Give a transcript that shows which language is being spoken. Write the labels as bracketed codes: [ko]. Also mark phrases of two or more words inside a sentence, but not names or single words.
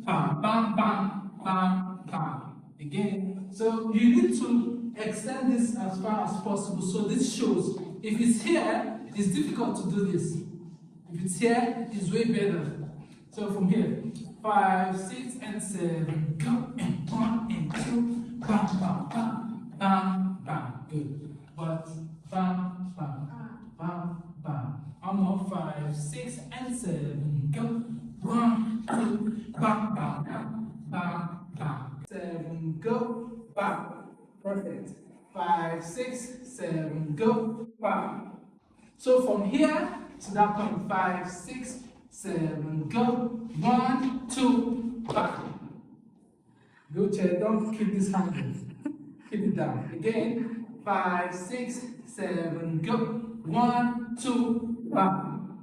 [en] Bam, bam, bam, bam, bam. Again. So you need to extend this as far as possible. So this shows. If it's here, it's difficult to do this. If it's here, it's way better. So from here, 5, 6, and 7, go, and 1 and 2, bam, bam, bam, bam, bam. Good. But bam, bam, bam, bam. One more, 5, 6, and 7, go, 1, 2, bam, bam, bam, bam, bam. 7, go, bam. Perfect. 5, 6, 7, go, bam. So from here to that point, 5, 6, 7, go, 1, 2, bam. Good, chair. Don't keep this hanging. Keep it down. Again, 5, 6, 7, go, 1, 2, bam.